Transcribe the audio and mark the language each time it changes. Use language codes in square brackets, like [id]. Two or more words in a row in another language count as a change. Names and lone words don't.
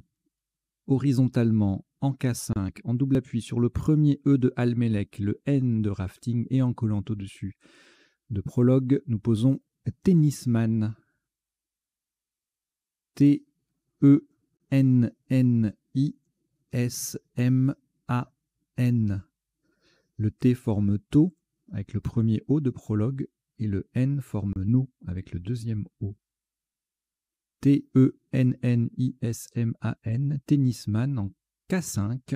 [fr] Horizontalement, en K5, en double appui sur le premier E de Almelec, le N de Rafting et en collant au-dessus de prologue, nous posons Tennisman. T-E-N-N-I-S-M-A-N. Le T forme To avec le premier O de prologue et le N forme No avec le deuxième O. T-E-N-N-I-S-M-A-N, Tennisman en K5.